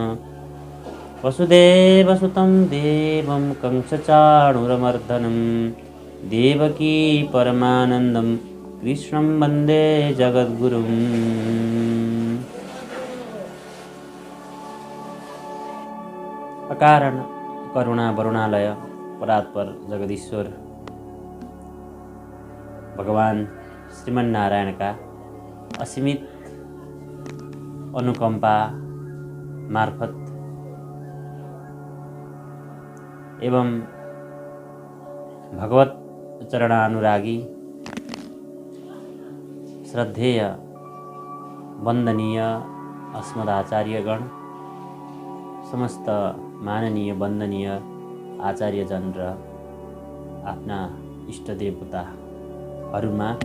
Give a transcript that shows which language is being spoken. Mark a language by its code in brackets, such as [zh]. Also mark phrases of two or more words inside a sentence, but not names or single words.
[sa] वसुदेवसुतं देवं कंसचाणूरमर्दनं देवकी परमानन्दं कृष्णं वन्दे जगद्गुरुम्। अकारण करुणा वरुणालय परात्पर जगदीश्वर [ne] भगवान श्रीमन्नारायणका असीमित अनुकम्पा मार्फत एवं भगवत चरणानुरागी श्रद्धेय वन्दनीय अस्मदाचार्यगण, समस्त माननीय वन्दनीय आचार्यजन र आफ्ना इष्टदेवताहरूमा